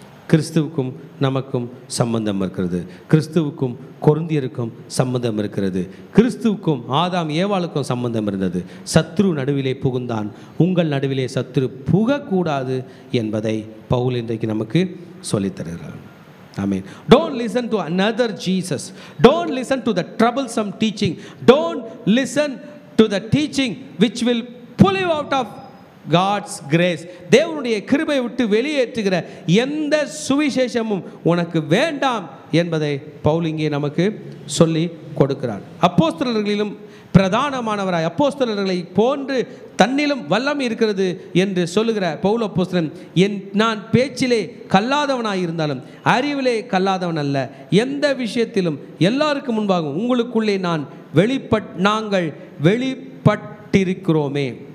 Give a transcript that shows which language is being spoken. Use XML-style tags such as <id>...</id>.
<ta>கிறிஸ்துவுக்கும் நமக்கும் சம்பந்தம் இருக்கிறது. கிறிஸ்துவுக்கும் கொரிந்தியருக்கும் சம்பந்தம் இருக்கிறது. கிறிஸ்துவுக்கும் ஆதாம் ஏவாளுக்கும் சம்பந்தம் இருந்தது. சத்ரு நடுவிலே புகுந்தான், உங்கள் நடுவிலே சத்ரு புகக்கூடாது என்பதை பவுல் இன்றைக்கு நமக்கு சொல்லித் தருகிறார்.</ta> <en>Amen. Don't listen to another Jesus. Don't listen to the troublesome teaching. Don't listen to the teaching which will pull you out of God's grace.</en> <ta>தேவனுடைய கிருபை விட்டு வெளியேற்றுகிற எந்த சுவிசேஷமும் உனக்கு வேண்டாம் என்பதை பவுல் இங்கே நமக்கு சொல்லி கொடுக்கிறார். அப்போஸ்தலர்களிலும் பிரதானமானவராய் அப்போஸ்தலர்களை போன்று தன்னிலும் வல்லமை இருக்கிறது என்று சொல்லுகிற பவுல் அப்போஸ்தலன், நான் பேச்சிலே கல்லாதவனாய் இருந்தாலும் அறிவிலே கல்லாதவன் அல்ல, எந்த விஷயத்திலும் எல்லாருக்கும் முன்பாகவும் உங்களுக்குள்ளே நாங்கள் வெளிப்பட்டிருக்கிறோமே.</ta>